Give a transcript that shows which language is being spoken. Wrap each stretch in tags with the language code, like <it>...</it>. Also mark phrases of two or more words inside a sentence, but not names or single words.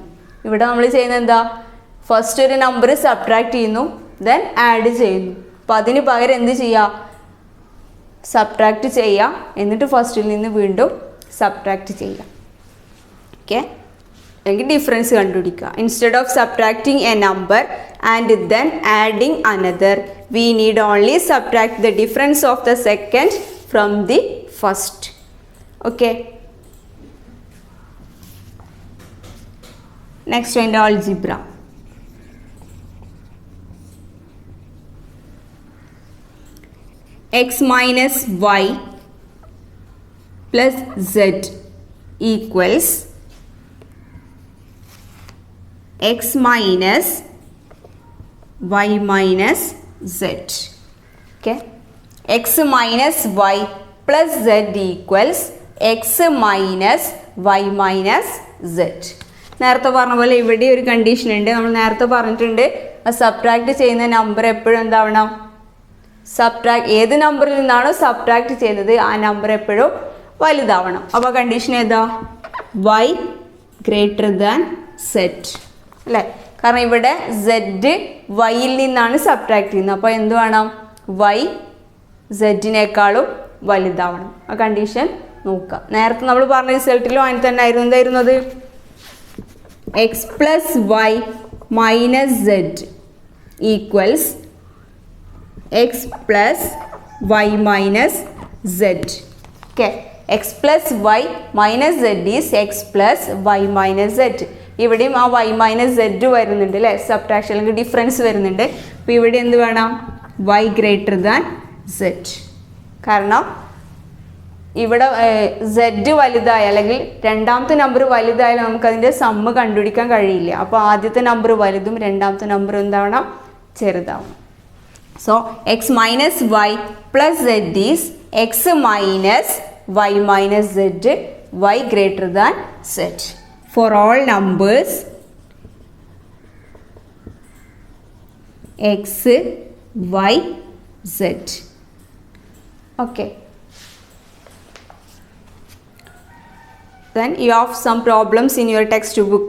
<ml>ഇവിടെ നമ്മൾ ചെയ്യുന്നത് എന്താ, ഫസ്റ്റ് ഒരു നമ്പർ സബ്ട്രാക്ട് ചെയ്യുന്നു,</ml> <en>then add</en> <ml>ചെയ്യുന്നു. അപ്പോൾ അതിന് പകരം എന്ത് ചെയ്യുക, സബ്ട്രാക്റ്റ് ചെയ്യുക, എന്നിട്ട് ഫസ്റ്റിൽ നിന്ന് വീണ്ടും സബ്ട്രാക്റ്റ് ചെയ്യുക. ഓക്കെ, അല്ലെങ്കിൽ ഡിഫറൻസ് കണ്ടുപിടിക്കുക.</ml> <en>Instead of subtracting a number and then adding another, we need only subtract the difference of the second from the first.</en> <ml>ഓക്കെ, നെക്സ്റ്റ് അതിൻ്റെ ആൾജിബ്ര.</ml> <en>x minus y plus z equals x minus y minus z. Okay, x minus y plus z equals x minus y minus z.</en> <ml>നേരത്തെ പറഞ്ഞ പോലെ ഇവിടെ ഒരു കണ്ടീഷൻ ഉണ്ട്. നമ്മൾ നേരത്തെ പറഞ്ഞിട്ടുണ്ട്, സബ്ട്രാക്ട് ചെയ്യുന്ന നമ്പർ എപ്പോഴും എന്താവണം, ഏത് നമ്പറിൽ നിന്നാണോ സബ്ട്രാക്ട് ചെയ്യുന്നത് ആ നമ്പർ എപ്പോഴും വലുതാവണം. അപ്പോൾ കണ്ടീഷൻ ഏതാ,</ml> <en>y greater than z</en> <ml>അല്ലേ? കാരണം ഇവിടെ z yയിൽ നിന്നാണ് സബ്ട്രാക്ട് ചെയ്യുന്നത്. അപ്പോൾ എന്ത് വേണം, y z-നേക്കാളും വലുതാവണം. ആ കണ്ടീഷൻ നോക്കുക. നേരത്തെ നമ്മൾ പറഞ്ഞ റിസൾട്ടിലും അങ്ങനെ തന്നെ ആയിരുന്നു.</ml> <en>എന്തായിരുന്നത്, x plus y minus z equals x plus y minus z. Okay, x plus y minus z is x plus y minus z.</en> <ml>ഇവിടെയും ആ</ml> <en>y minus z</en> <ml>വരുന്നുണ്ട് അല്ലേ, സബ്ട്രാക്ഷൻ അല്ലെങ്കിൽ ഡിഫറൻസ് വരുന്നുണ്ട്. അപ്പോൾ ഇവിടെ എന്ത് വേണം,</ml> <en>y greater than z.</en> <ml>കാരണം ഇവിടെ z വലുതായ അല്ലെങ്കിൽ രണ്ടാമത്തെ നമ്പർ വലുതായാലും നമുക്കതിൻ്റെ സമ്മ് കണ്ടുപിടിക്കാൻ കഴിയില്ല. അപ്പോൾ ആദ്യത്തെ നമ്പർ വലുതും രണ്ടാമത്തെ നമ്പർ എന്താവണം, ചെറുതാവണം.</ml> <en>So x minus y plus z is x minus y minus z, y greater than z. For all numbers x, y, z. Okay. Then you have some problems in your textbook.</en>